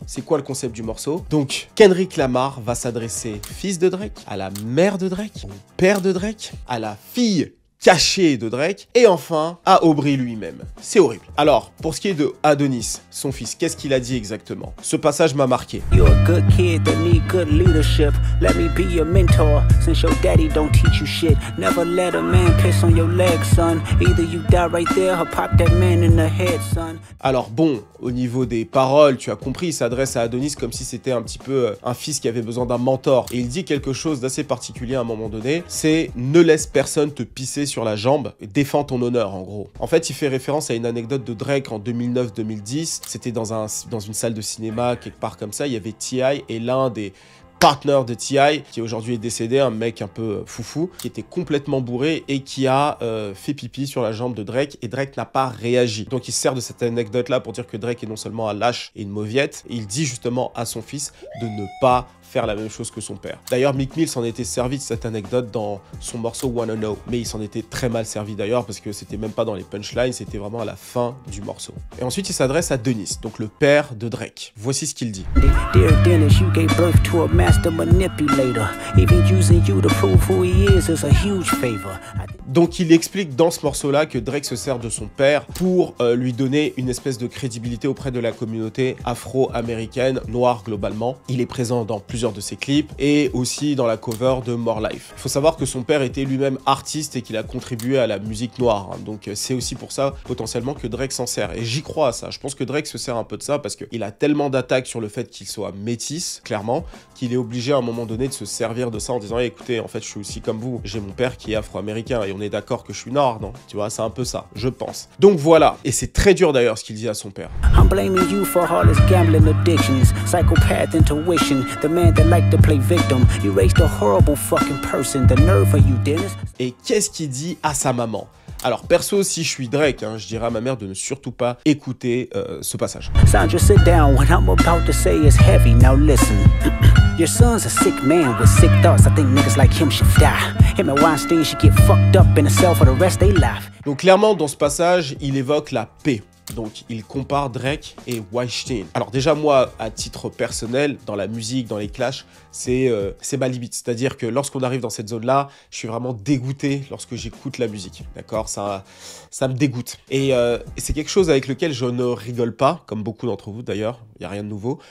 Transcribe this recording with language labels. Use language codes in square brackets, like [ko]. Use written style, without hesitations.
[fr] C'est quoi le concept du morceau? Donc, Kendrick Lamar va s'adresser au fils de Drake, à la mère de Drake, au père de Drake, à la fille cachée de Drake, et enfin à Aubrey lui-même. C'est horrible. Alors, pour ce qui est de Adonis, son fils, qu'est-ce qu'il a dit exactement? Ce passage m'a marqué. [en] You're a good kid that need good leadership. Let me be your mentor, since your daddy don't teach you shit. Never let a man piss on your leg, son. Either you die right there or pop that man in the head, son. [fr] Alors bon, au niveau des paroles, tu as compris, il s'adresse à Adonis comme si c'était un petit peu un fils qui avait besoin d'un mentor. Et il dit quelque chose d'assez particulier à un moment donné, c'est « Ne laisse personne te pisser sur la jambe, défends ton honneur » en gros. En fait, il fait référence à une anecdote de Drake en 2009-2010. C'était dans une salle de cinéma, quelque part comme ça, il y avait T.I. et l'un des partenaire de T.I. qui aujourd'hui est décédé, un mec un peu foufou, qui était complètement bourré et qui a fait pipi sur la jambe de Drake et Drake n'a pas réagi. Donc il sert de cette anecdote là pour dire que Drake est non seulement un lâche et une mauviette, et il dit justement à son fils de ne pas faire la même chose que son père. D'ailleurs, Meek Mill s'en était servi de cette anecdote dans son morceau Wanna Know, mais il s'en était très mal servi d'ailleurs parce que c'était même pas dans les punchlines, c'était vraiment à la fin du morceau. Et ensuite, il s'adresse à Dennis, donc le père de Drake. Voici ce qu'il dit. [en] Dear Dennis, you gave birth to a master manipulator. Even using you to prove who he is a huge favor. [fr] Donc il explique dans ce morceau-là que Drake se sert de son père pour lui donner une espèce de crédibilité auprès de la communauté afro-américaine, noire globalement. Il est présent dans plusieurs de ses clips et aussi dans la cover de More Life. Il faut savoir que son père était lui-même artiste et qu'il a contribué à la musique noire. Hein. Donc c'est aussi pour ça potentiellement que Drake s'en sert. Et j'y crois à ça. Je pense que Drake se sert un peu de ça parce qu'il a tellement d'attaques sur le fait qu'il soit métis, clairement, qu'il est obligé à un moment donné de se servir de ça en disant hey, écoutez, en fait je suis aussi comme vous. J'ai mon père qui est afro-américain et on est d'accord que je suis noir, non? Tu vois, c'est un peu ça, je pense. Donc voilà. Et c'est très dur d'ailleurs ce qu'il dit à son père. [en] I'm blaming you for all his gambling addictions, psychopath intuition, the man that like to play victim. You raised a horrible fucking person. The nerve of you, Dennis. [fr] Et qu'est-ce qu'il dit à sa maman? Alors perso, si je suis Drake, hein, je dirais à ma mère de ne surtout pas écouter ce passage. [en] Sandra, sit down. What I'm about to say is heavy. Now listen. Your son's a sick man with sick thoughts. I think niggas like him should die. Him and Weinstein should get fucked up in a cell for the rest of their life. [fr] Donc clairement, dans ce passage, il évoque la paix. Donc, il compare Drake et Weinstein. Alors déjà, moi, à titre personnel, dans la musique, dans les clashs, c'est ma limite. C'est-à-dire que lorsqu'on arrive dans cette zone-là, je suis vraiment dégoûté lorsque j'écoute la musique. D'accord? Ça me dégoûte. Et c'est quelque chose avec lequel je ne rigole pas, comme beaucoup d'entre vous d'ailleurs. Il n'y a rien de nouveau.